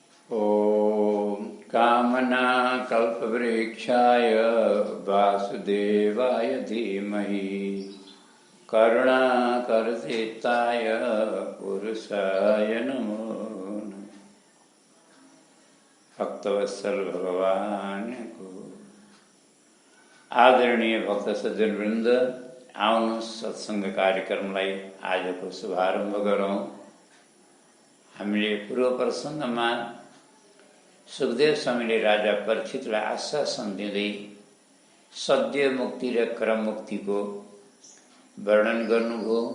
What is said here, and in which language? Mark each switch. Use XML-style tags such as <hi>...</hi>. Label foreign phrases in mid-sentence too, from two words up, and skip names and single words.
<sa>ॐ कामना कल्पवृक्षाय वासुदेवाय धीमहि करुणाकरचित्ताय पुरुषाय नमो नमः।</sa> <ne>भक्तवत्सल भगवान को आदरणीय भक्त सज्जन वृन्द, आउनुहोस् सत्संग कार्यक्रमलाई आजको शुभारम्भ गरौँ। हामीले पूर्व प्रसङ्गमा सुखदेव स्वामीले राजा परीक्षितलाई आश्वासन दिँदै सद्य मुक्ति र क्रम मुक्तिको वर्णन गर्नुभयो।</ne>